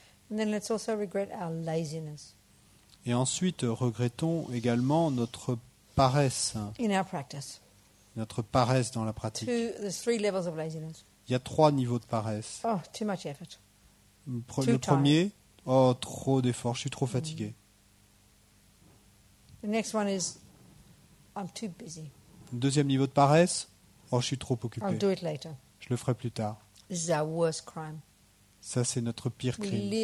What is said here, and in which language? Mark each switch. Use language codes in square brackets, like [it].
[en] And then let's also regret our laziness [fr] Et ensuite, regrettons également notre paresse [en] in our practice. [fr] dans la pratique. [en] There's 3 levels of laziness. [fr] Il y a 3 niveaux de paresse. [en] Oh, too much effort. [fr] Le premier, trop d'efforts, je suis trop fatigué. [en] The next one is, I'm too busy. [fr] Deuxième niveau de paresse, oh, je suis trop [en] I'll [fr] occupé. [en] do it later. [fr] Je le ferai plus tard. [en] This is our worst crime. [fr] Ça, c'est notre pire crime.